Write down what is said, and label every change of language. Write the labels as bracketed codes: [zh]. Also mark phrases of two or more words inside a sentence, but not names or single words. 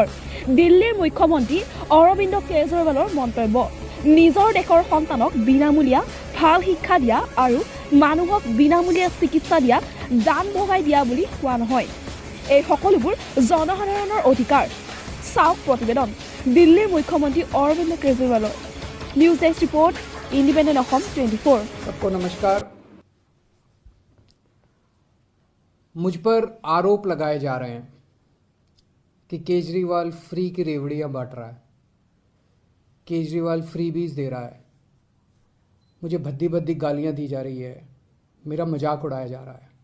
[as] দিল্লীৰ মুখ্যমন্ত্ৰী অৰবিন্দ কেজৰিৱালৰ মন্তব্য, নিজৰ দেশৰ সন্তানক বিনামূলীয়া ভাল শিক্ষা দিয়া আৰু মানুহক বিনামূলীয়া চিকিৎসা দিয়া দান ভগাই দিয়া বুলি কোৱা নহয়। এই সকলোবোৰ জনসাধাৰণৰ অধিকাৰ। চাওক প্ৰতিবেদন দিল্লীৰ মুখ্যমন্ত্ৰী অৰবিন্দ কেজৰিৱালৰ। [en] news desk report इंडिपेंडेंट असम 24। [hi] सबको नमस्कार। मुझ पर आरोप लगाए जा रहे हैं कि केजरीवाल फ्री की रेवड़ियां बांट रहा है, केजरीवाल फ्रीबीज दे रहा है, मुझे भद्दी भद्दी गालियां दी जा रही है, मेरा मजाक उड़ाया जा रहा है।